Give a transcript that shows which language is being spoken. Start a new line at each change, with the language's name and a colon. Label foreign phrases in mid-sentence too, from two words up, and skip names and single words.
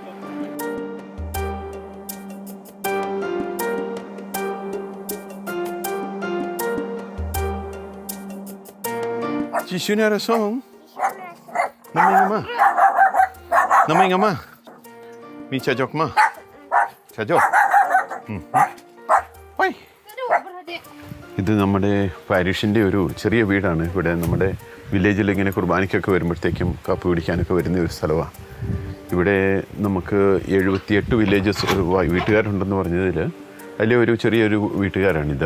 Malayalam: Ci una razón. Namay nga ma. Mi chajok ma. Chajok. Oi. ഇത് നമ്മുടെ പാരിഷിൻ്റെ ഒരു ചെറിയ വീടാണ്. ഇവിടെ നമ്മുടെ വില്ലേജിൽ ഇങ്ങനെ കുർബാനയ്ക്കൊക്കെ വരുമ്പോഴത്തേക്കും കാപ്പി പിടിക്കാനൊക്കെ വരുന്ന ഒരു സ്ഥലമാണ്. ഇവിടെ നമുക്ക് 78 വില്ലേജസ് വീട്ടുകാരുണ്ടെന്ന് പറഞ്ഞതിൽ അതിലെ ഒരു ചെറിയൊരു വീട്ടുകാരാണിത്.